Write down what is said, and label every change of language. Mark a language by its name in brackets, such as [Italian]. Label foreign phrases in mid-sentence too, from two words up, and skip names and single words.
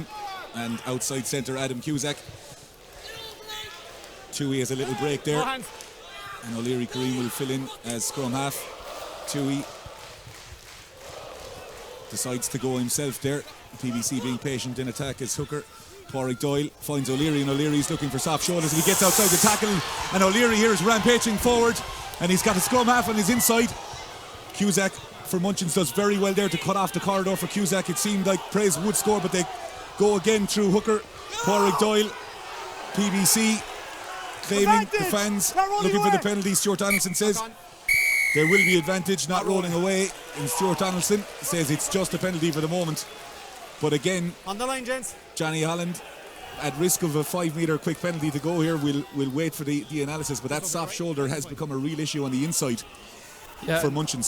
[English] And outside centre, Adam Cusack. Tui has a little break there. And O'Leary Kareem will fill in as scrum half. Tui decides to go himself there. PBC being patient in attack as hooker. Pádraig Doyle finds O'Leary, and O'Leary's looking for soft shoulders, and he gets outside the tackle, and O'Leary here is rampaging forward, and he's got a scrum half on his inside. Cusack for Munchins does very well there to cut off the corridor for Cusack. It seemed like Prez would score, but they go again through hooker. Pádraig Doyle, PBC claiming the fans looking for the penalty. Stuart Donaldson says there will be advantage, not rolling away, and Stuart Donaldson says it's just a penalty for the moment. But again, on the line, gents, Johnny Holland, at risk of a 5-metre quick penalty to go here, we'll wait for the analysis, but that soft shoulder has become a real issue on the inside for Munchins.